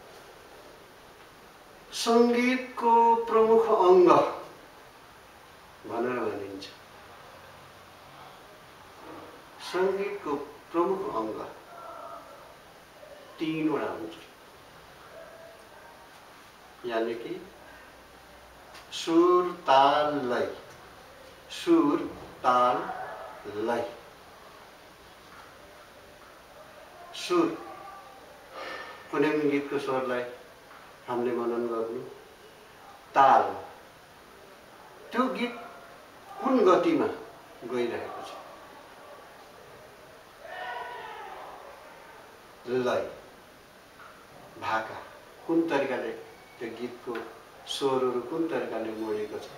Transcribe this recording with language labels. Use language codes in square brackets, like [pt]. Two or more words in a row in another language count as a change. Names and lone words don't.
[ne] सङ्गीतको प्रमुख अङ्ग भनेर भनिन्छ। सङ्गीतको प्रमुख अङ्ग तीनवटा हुन्छ, [hi] यानी कि [ne] सुर, ताल, लय। सुर, ताल, लय। सुर, कुनै पनि गीतको स्वरलाई हामीले मनन गर्नु। ताल, त्यो गीत कुन गतिमा गइरहेको छ। लय, भाका, कुन तरिकाले त्यो गीतको स्वरहरू कुन तरिकाले मोडेको छ।